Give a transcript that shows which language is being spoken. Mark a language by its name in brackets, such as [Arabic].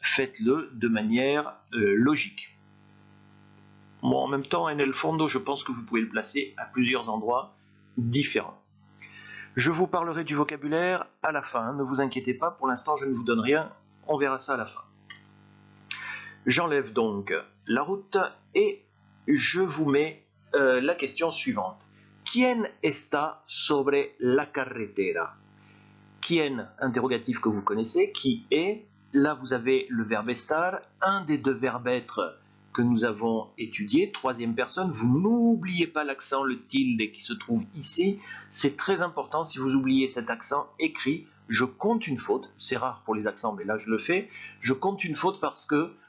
[French] Faites-le de manière logique. Bon, en même temps, [Spanish] en el fondo, [French] je pense que vous pouvez le placer à plusieurs endroits différents. Je vous parlerai du vocabulaire à la fin, ne vous inquiétez pas, pour l'instant je ne vous donne rien, on verra ça à la fin. J'enlève donc la route et je vous mets la question suivante. [Spanish] ¿Quién está sobre la carretera? [French] ¿Quién, interrogatif que vous connaissez, qui est? Là vous avez le verbe estar, un des deux verbes être que nous avons étudié, troisième personne, vous n'oubliez pas l'accent, le tilde qui se trouve ici, c'est très important, si vous oubliez cet accent écrit, je compte une faute, c'est rare pour les accents mais là je le fais, je compte une faute parce que